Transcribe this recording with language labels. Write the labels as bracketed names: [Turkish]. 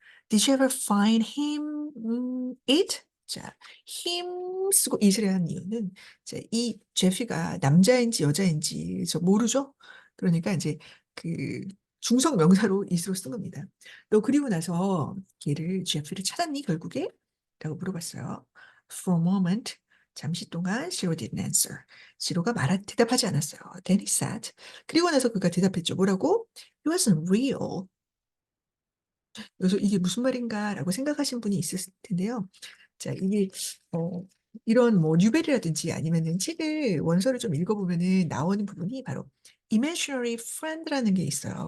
[English] Did you ever find him it? [Korean] 자, him 쓰고 it을 한 이유는 자, 이 제피가 남자인지 여자인지 저 모르죠? 그러니까 이제 그 중성 명사로 it으로 쓴 겁니다. 너 그리고 나서 걔를 제피를 찾았니 결국에? 라고 물어봤어요. [English] For a moment [Korean] 잠시 동안 [English] Shiro didn't answer. [Korean] 시로가 대답하지 않았어요. [English] Then he said. [Korean] 그리고 나서 그가 대답했죠. 뭐라고? [English] It wasn't real. [Korean] 그래서 이게 무슨 말인가라고 생각하신 분이 있을 텐데요. 자, 이게 어, 이런 뭐 뉴벨이라든지 아니면은 책을 원서를 좀 읽어보면은 나오는 부분이 바로 imaginary friend라는 게 있어요.